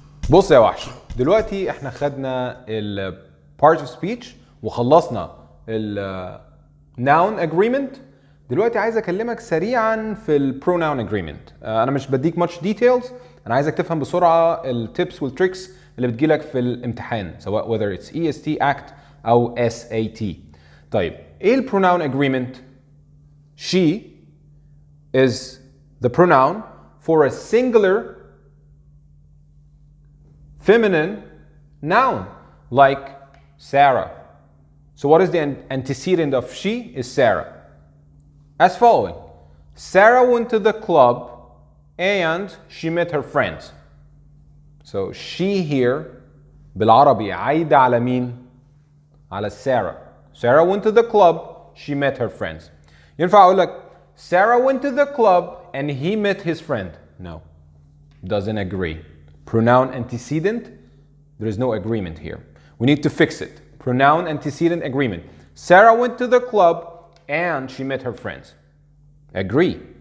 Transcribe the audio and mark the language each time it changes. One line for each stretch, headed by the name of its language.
Arabic: بص يا وحش، دلوقتي احنا خدنا ال part of speech وخلصنا ال noun agreement. دلوقتي عايز اكلمك سريعا في ال pronoun agreement. انا مش بديك
English: much details،
Arabic: انا عايزك تفهم بسرعة التيبس والتريكس اللي بتجيلك في الامتحان، سواء
English: whether it's EST ACT
Arabic: او SAT. طيب ايه ال
English: pronoun agreement؟ She is the pronoun for a singular feminine noun like Sarah. So what is the antecedent of she? Is Sarah. As following: Sarah went to the club and she met her friends. So she here
Arabic: بالعربي عايدة على مين؟ على Sarah.
English: Sarah went to the club, she met her friends.
Arabic: ينفع أقول لك
English: Sarah went to the club and he met his friend? No, doesn't agree. Pronoun antecedent, there is no agreement here. We need to fix it. Pronoun antecedent agreement. Sarah went to the club and she met her friends. Agree.